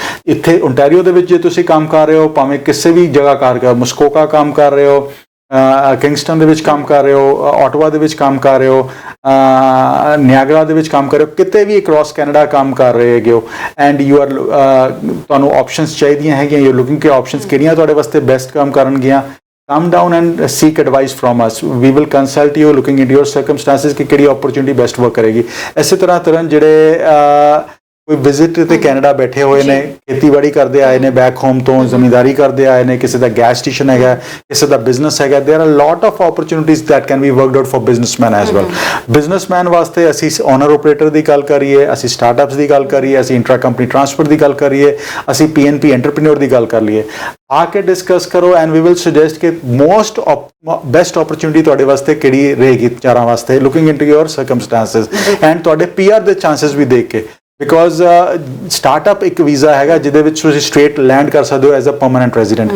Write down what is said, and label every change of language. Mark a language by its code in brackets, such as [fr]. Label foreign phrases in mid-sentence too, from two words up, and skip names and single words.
[pa] ਇੱਥੇ ਓਨਟਾਰੀਓ ਦੇ ਵਿੱਚ ਜੇ ਤੁਸੀਂ ਕੰਮ ਕਰ ਰਹੇ ਹੋ, ਭਾਵੇਂ ਕਿਸੇ ਵੀ ਜਗ੍ਹਾ ਕਰ ਰਹੇ ਹੋ, ਮੁਸਕੋਕਾ ਕੰਮ ਕਰ ਰਹੇ ਹੋ, ਕਿੰਗਸਟਨ ਦੇ ਵਿੱਚ ਕੰਮ ਕਰ ਰਹੇ ਹੋ, ਆਟਵਾ ਦੇ ਵਿੱਚ ਕੰਮ ਕਰ ਰਹੇ ਹੋ, ਨਿਆਗਰਾ ਦੇ ਵਿੱਚ ਕੰਮ ਕਰ ਰਹੇ ਹੋ, ਕਿਤੇ ਵੀ ਅਕ੍ਰੋਸ ਕੈਨੇਡਾ ਕੰਮ ਕਰ ਰਹੇ ਹੈਗੇ ਹੋ, [en] and you are [pa] ਤੁਹਾਨੂੰ ਆਪਸ਼ਨਸ ਚਾਹੀਦੀਆਂ ਹੈਗੀਆਂ, [en] you looking [pa] ਕਿ ਆਪਸ਼ਨਸ ਕਿਹੜੀਆਂ ਤੁਹਾਡੇ ਵਾਸਤੇ ਬੈਸਟ ਕੰਮ ਕਰਨਗੀਆਂ, [en] come down and seek advice from us. We will consult you looking into your circumstances [pa] ਕਿ ਕਿਹੜੀ [en] opportunity best work ਕਰੇਗੀ। [pa] ਇਸੇ ਤਰ੍ਹਾਂ ਜਿਹੜੇ ਕੋਈ ਵਿਜ਼ਿਟ ਤੇ ਕੈਨੇਡਾ ਬੈਠੇ ਹੋਏ ਨੇ, ਖੇਤੀਬਾੜੀ ਕਰਦੇ ਆਏ ਨੇ [en] back home [pa] ਤੋਂ, ਜ਼ਮੀਂਦਾਰੀ ਕਰਦੇ ਆਏ ਨੇ, ਕਿਸੇ ਦਾ [en] gas station [pa] ਹੈਗਾ, ਕਿਸੇ ਦਾ ਬਿਜ਼ਨਸ ਹੈਗਾ, [en] there are lot of opportunities that can be worked out for businessmen as well. [pa] ਬਿਜ਼ਨਸਮੈਨ ਵਾਸਤੇ ਅਸੀਂ [en] owner operator [pa] ਦੀ ਗੱਲ ਕਰੀਏ, ਅਸੀਂ ਸਟਾਰਟਅਪਸ ਦੀ ਗੱਲ ਕਰੀਏ, ਅਸੀਂ [en] intra company transfer [pa] ਦੀ ਗੱਲ ਕਰੀਏ, ਅਸੀਂ [en] PNP entrepreneur [pa] ਦੀ ਗੱਲ ਕਰ ਲਈਏ, ਆ ਕੇ ਡਿਸਕਸ ਕਰੋ [en] and we will suggest [pa] ਕਿ [en] most best opportunity [pa] ਤੁਹਾਡੇ ਵਾਸਤੇ ਕਿਹੜੀ ਰਹੇਗੀ ਚਾਰਾਂ ਵਾਸਤੇ, [en] looking into your circumstances and [pa] ਤੁਹਾਡੇ PR ਦੇ ਚਾਂਸਸ ਵੀ ਦੇਖ ਕੇ, [en] because startup [pa] ਇੱਕ ਵੀਜ਼ਾ ਹੈਗਾ ਜਿਹਦੇ ਵਿੱਚ ਤੁਸੀਂ [en] straight land [pa] ਕਰ ਸਕਦੇ ਹੋ [en] as a permanent resident.